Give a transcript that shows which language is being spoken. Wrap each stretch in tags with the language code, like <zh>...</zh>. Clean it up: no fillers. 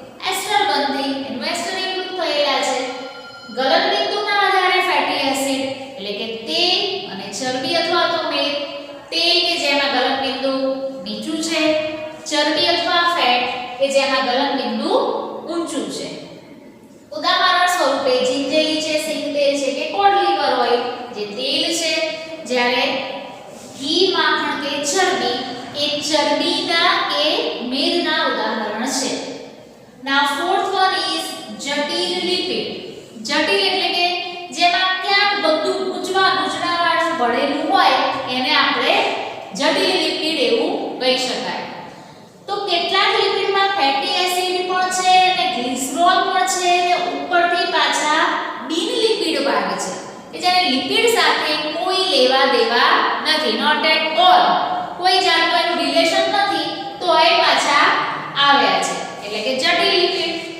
<gu>એસ્ટર બનતી, એનું એસ્ટરીકૃત થયેલા છે. ગલનબિંદુના આધારે ફેટી એસિડ એટલે કે તેલ અને ચરબી અથવા તો મેદ, તેલ કે જેમાં ગલનબિંદુ નીચું છે, ચરબી અથવા ફેટ કે જેમાં ગલનબિંદુ ઊંચું છે. ઉદાહરણ સ્વરૂપે જિંજેલી છે, સિંગતેલ છે કે કોડ લીવર ઓઇલ જે તેલ છે, જ્યારે ઘી, માખણ કે ચરબી એ ચરબીના કે મેદના ઉદાહરણ છે.</gu> <en>Now fourth one is જટિલ lipid.</en> <gu>જટિલ એટલે કે જેમાં ક્યાંક બધું ગૂંચવાળું ભળેલું હોય એને આપણે જટિલ લિપિડ એવું કહી શકાય. તો કેટલાક લિપિડમાં ફેટી એસિડ પણ છે અને ગ્લિસરોલ પણ છે અને ઉપરથી પાછા બિન લિપિડ ભાગ છે કે જેને લિપિડ સાથે કોઈ લેવા દેવા નથી,</gu> <en>not at all,</en> <gu>કોઈ જાતનું એનું રિલેશન નથી, તો એ પાછા આવ્યા છે એટલે કે જટિલ લિપિડ.</gu>